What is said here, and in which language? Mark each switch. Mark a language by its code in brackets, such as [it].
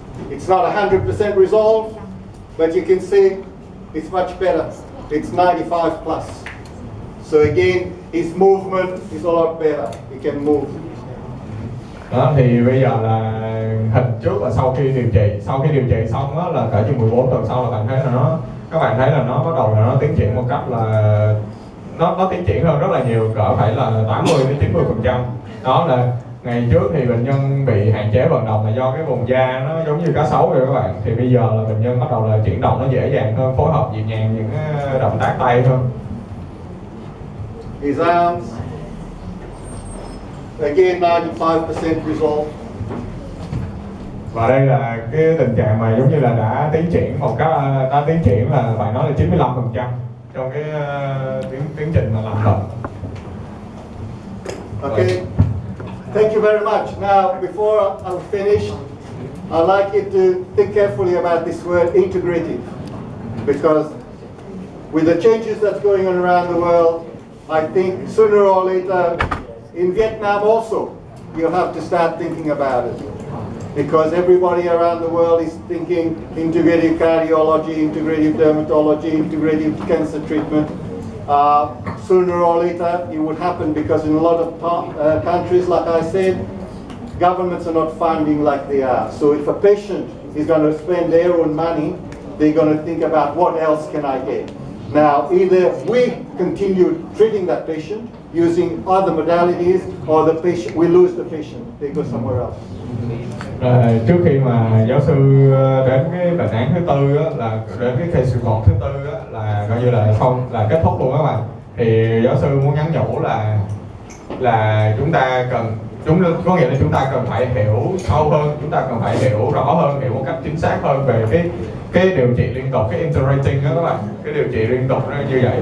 [en] It's not 100% resolved, but you can see it's much better. It's 95 plus. So again, his movement is a lot better. He can move. [vi] Đó thì bây giờ là hình trước và sau khi điều trị. Sau khi điều trị xong đó, là cỡ chừng 14 tuần sau là bạn thấy là các bạn thấy là nó bắt đầu là nó tiến triển một cách là nó tiến triển hơn rất là nhiều, cỡ phải là 80-90%. Đó là ngày trước thì bệnh nhân bị hạn chế vận động là do cái vùng da nó giống như cá sấu rồi các bạn. Thì bây giờ là bệnh nhân bắt đầu là chuyển động nó dễ dàng hơn, phối hợp nhẹ nhàng những cái động tác tay hơn. [en] His arms, again 95% resolved. [vi] Và đây là cái tình trạng mà giống như là đã tiến triển một cách đã tiến triển là bạn nói là 95% trong cái tiến trình mà làm bệnh. [en] Okay. Thank you very much. Now, before I finish, I'd like you to think carefully about this word integrative, because with the changes that's going on around the world, I think sooner or later, in Vietnam also, you'll have to start thinking about it. Because everybody around the world is thinking integrative cardiology, integrative dermatology, integrative cancer treatment. Sooner or later it would happen, because in a lot of countries, like I said, governments are not funding like they are. So if a patient is going to spend their own money, they're going to think about what else can I get. Now, either we continue treating that patient using other modalities, or the patient, we lose the patient, they go somewhere else. [vi] Trước khi mà giáo sư đến cái bệnh án thứ tư á, là đến cái [en] case report [vi] thứ tư á, là coi như là xong là kết thúc luôn các bạn. Thì giáo sư muốn nhắn nhủ là chúng ta cần có nghĩa là chúng ta cần phải hiểu sâu hơn, chúng ta cần phải hiểu rõ hơn, hiểu một cách chính xác hơn về cái điều trị liên tục, cái integrating đó các bạn, cái điều trị liên tục nó như vậy.